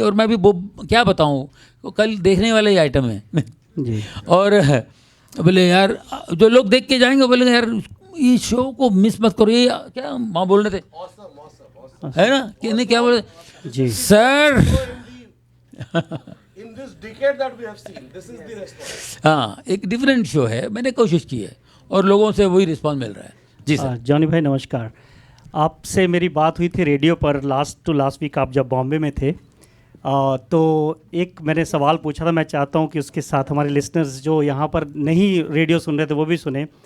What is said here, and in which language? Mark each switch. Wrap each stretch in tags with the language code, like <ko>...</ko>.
<hi>और मैं भी वो क्या बताऊँ, वो कल देखने वाला ही आइटम है जी। और बोले यार, जो लोग देख के जाएंगे बोलेंगे यार ये शो को मिस मत करो। ये क्या माँ बोल रहे थे है ना कि नहीं, क्या बोले जी sir,</hi> <en>In this decade that we have seen, this is the response.</en> <hi>हाँ, एक डिफरेंट शो है, मैंने कोशिश की है और लोगों से वही रिस्पॉन्स मिल रहा है जी सर। जॉनी भाई नमस्कार, आपसे मेरी बात हुई थी रेडियो पर लास्ट वीक, आप जब बॉम्बे में थे। तो एक मैंने सवाल पूछा था, मैं चाहता हूं कि उसके साथ हमारे लिसनर्स जो यहाँ पर नहीं रेडियो सुन रहे थे वो भी सुने।</hi>